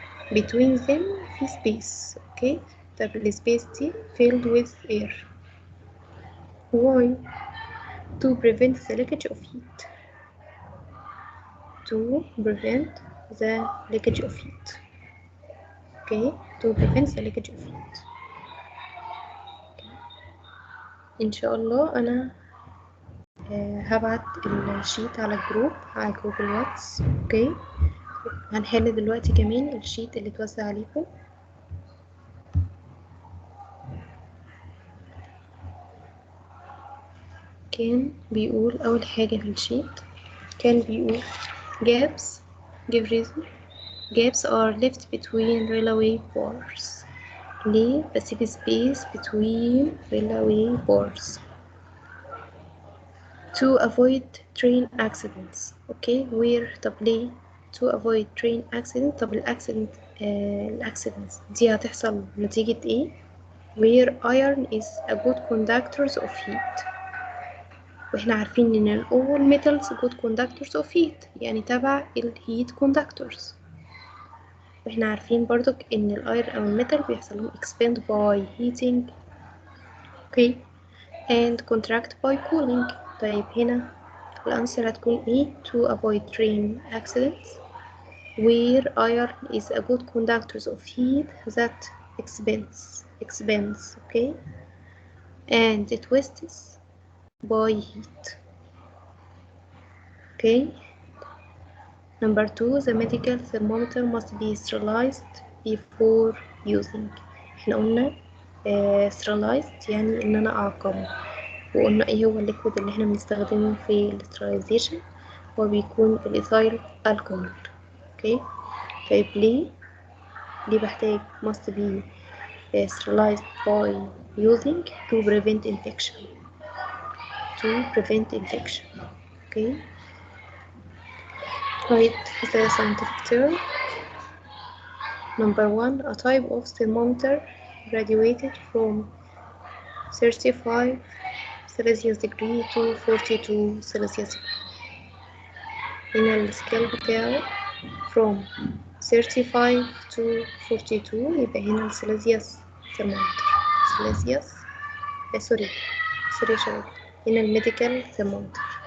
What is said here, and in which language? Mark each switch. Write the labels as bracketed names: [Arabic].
[English] Between them في space. Okay. [Arabic] طب السبيس دي [English] filled with air. Why? To prevent the leakage of heat. To prevent the leakage of heat. Okay, to prevent the leakage of heat. [Arabic] إن شاء الله أنا هبعت الشيت على الجروب الواتس. اوكي هنحل دلوقتي كمان الشيت اللي اتوزع عليكم. كان بيقول أول حاجة في الشيت، كان بيقول [English] gaps give reason. gaps are left between railway bars. [Arabic] ليه بسيب [English] space between railway bars to avoid train accidents. Okay where [Arabic] طب ليه [English] to avoid train accident؟ [Arabic] طب الاكسيدنتس دي هتحصل نتيجة ايه؟ [English] where iron is a good conductors of heat. [Arabic] واحنا عارفين ان [English] all metals good conductors of heat، [Arabic] يعني تبع ال [English] heat conductors. [Arabic] واحنا عارفين برضو ان الاير او الميتال بيحصل لهم [English] expand by heating [Arabic] اوكي [English] and contract by cooling. [Arabic] طيب هنا الأنسر هتكون ايه؟ [English] to avoid train accidents where iron is a good conductor of heat that expands okay and twists by heat. Okay. Number 2 the medical thermometer must be sterilized before using. [Arabic] احنا قلنا sterilized يعني ان انا اعقمه، وقلنا ايه هو الليكويد اللي احنا بنستخدمه في الاستراليزيشن، هو بيكون الايثايل الكحول. [English] okay [Arabic] طيب ليه بحتاج [English] must be sterilized by using to prevent infection. Okay. Right, the scientific term. Number 1 a type of thermometer graduated from 35 Celsius degree to 42 Celsius degree. [Arabic] هنا السكيل بتاعه [English] from 35 to 42، [Arabic] يبقى هنا السيليزيوس thermometer. سيليزيوس سوري شباب، هنا الميديكال thermometer.